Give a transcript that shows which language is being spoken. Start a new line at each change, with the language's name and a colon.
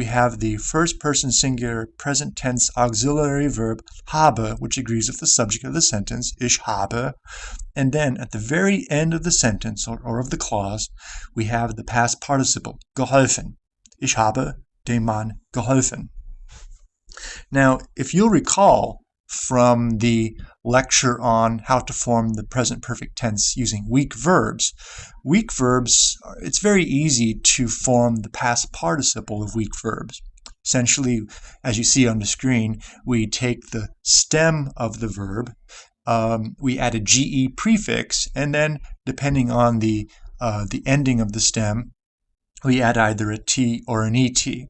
English: We have the first person singular present tense auxiliary verb habe, which agrees with the subject of the sentence,
German: ich habe,
English: and then at the very end of the sentence, or of the clause, we have the past participle, geholfen.
German: Ich habe dem Mann geholfen.
English: Now, if you'll recall from the lecture on how to form the present perfect tense using weak verbs, it's very easy to form the past participle of weak verbs. Essentially, as you see on the screen, we take the stem of the verb, we add a GE prefix, and then depending on the ending of the stem, we add either a T or an ET.